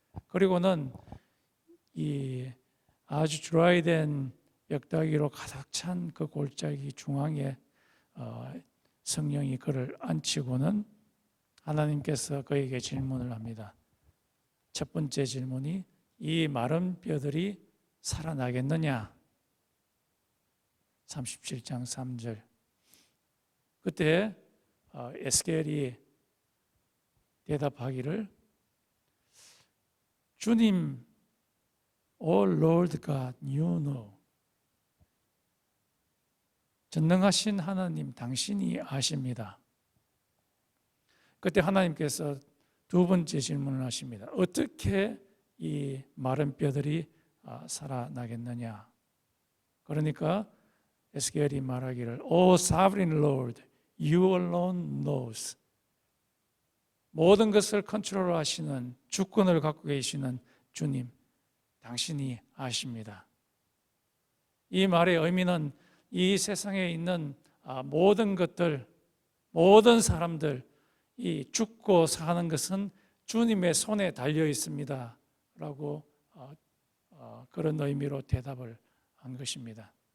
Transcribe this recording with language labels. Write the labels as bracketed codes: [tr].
[ko] 그리고는 이 아주 드라이된 벽다기로 가득 찬 그 골짜기 중앙에 성령이 그를 앉히고는 하나님께서 그에게 질문을 합니다. 첫 번째 질문이 이 마른 뼈들이 살아나겠느냐? 37장 3절. 그때 에스겔이 대답하기를 주님, [en] O Lord God, you know. [ko] 전능하신 하나님, 당신이 아십니다. 그때 하나님께서 두 번째 질문을 하십니다. 어떻게 이 마른 뼈들이 살아나겠느냐? 그러니까 에스겔이 말하기를 [en] O Sovereign Lord, you alone knows. [ko] 모든 것을 컨트롤하시는 주권을 갖고 계시는 주님, 당신이 아십니다. 이 말의 의미는 이 세상에 있는 모든 것들, 모든 사람들, 이 죽고 사는 것은 주님의 손에 달려 있습니다 라고 그런 의미로 대답을 한 것입니다.